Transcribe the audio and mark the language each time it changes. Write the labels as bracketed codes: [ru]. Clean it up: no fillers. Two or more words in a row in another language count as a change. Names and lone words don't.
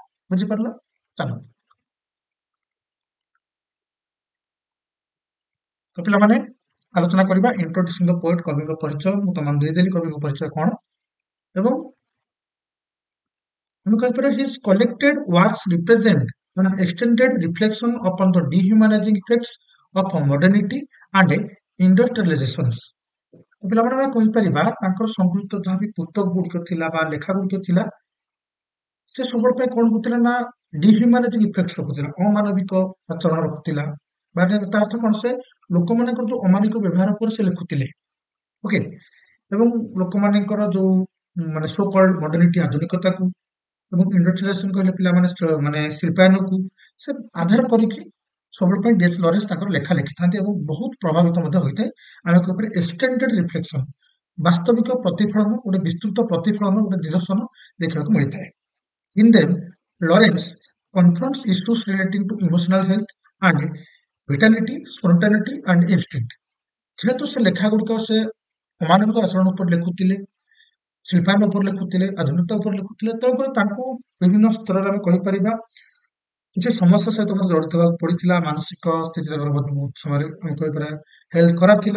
[or] ବୁଝିପାରିଲ? ଚାଲ ତ ପିଲାମାନେ ଆଲୋଚନା କରିବା [en] introducing the poet, [or] କବିଙ୍କ ପରିଚୟ ମୁଁ ତମମାନଙ୍କୁ ଦେଇଦେଲି କବିଙ୍କ ପରିଚୟ କଣ, ଏବଂ ଆମେ କହିପାରିବା [en] his collected works represent an extended reflection upon the dehumanizing effects of modernity and industrializations। [or] ପିଲାମାନେ ଆମେ କହିପାରିବା ତାଙ୍କର ସଂଗୃହୀତ ଯାହା ବି ପୁସ୍ତକ ଗୁଡିକ ଥିଲା ବା ଲେଖା ଗୁଡିକ ଥିଲା, ସେ ସବୁବେଳେ ପାଇଁ କଣ କରୁଥିଲା ନା [en] dehumanizing effect [or] ରଖୁଥିଲା, ଅମାନବିକ ଆଚରଣ ରଖୁଥିଲା। ମାନେ ତା ଅର୍ଥ କଣ, ସେ ଲୋକମାନଙ୍କର ଯୋଉ ଅମାନବିକ ବ୍ୟବହାର ଉପରେ ସେ ଲେଖୁଥିଲେ। ଓକେ, ଏବଂ ଲୋକମାନଙ୍କର ଯୋଉ ମାନେ [en] so called modernity [or] ଆଧୁନିକତାକୁ ଏବଂ ଇଣ୍ଡଷ୍ଟ୍ରିଆଲାଇଜେସନ କହିଲେ ପିଲାମାନେ ମାନେ ଶିଳ୍ପାୟନକୁ ସେ ଆଧାର କରିକି ସବୁବେଳେ ପାଇଁ ଡି.ଏସ୍. ଲରେନ୍ସ ତାଙ୍କର ଲେଖା ଲେଖିଥାନ୍ତି ଏବଂ ବହୁତ ପ୍ରଭାବିତ ମଧ୍ୟ ହୋଇଥାଏ। ଆମେ କହିପାରିବା [en] extended reflection, [or] ବାସ୍ତବିକ ପ୍ରତିଫଳନ, ଗୋଟେ ବିସ୍ତୃତ ପ୍ରତିଫଳନ, ଗୋଟେ ନିଦର୍ଶନ ଦେଖିବାକୁ ମିଳିଥାଏ। [en] In them, Lawrence confronts issues relating to emotional health and vitality, spontaneity and instinct। [or] ଯେହେତୁ ସେ ଲେଖା ଗୁଡିକ ସେ ଅମାନବିକ ଆଚରଣ ଉପରେ ଲେଖୁଥିଲେ, ଶିଳ୍ପାୟନ ଉପରେ ଲେଖୁଥିଲେ, ଆଧୁନିକତା ଉପରେ ଲେଖୁଥିଲେ, ତେଣୁକରି ତାଙ୍କୁ ବିଭିନ୍ନ ସ୍ତରରେ ଆମେ କହିପାରିବା କିଛି ସମସ୍ୟା ସହିତ ମଧ୍ୟ ଜଡ଼ିତ ହେବାକୁ ପଡିଥିଲା। ମାନସିକ ସ୍ଥିତି ତାଙ୍କର ବହୁତ ସମୟରେ ଆମେ କହିପାରିବା ହେଲ୍ଥ ଖରାପ ଥିଲା।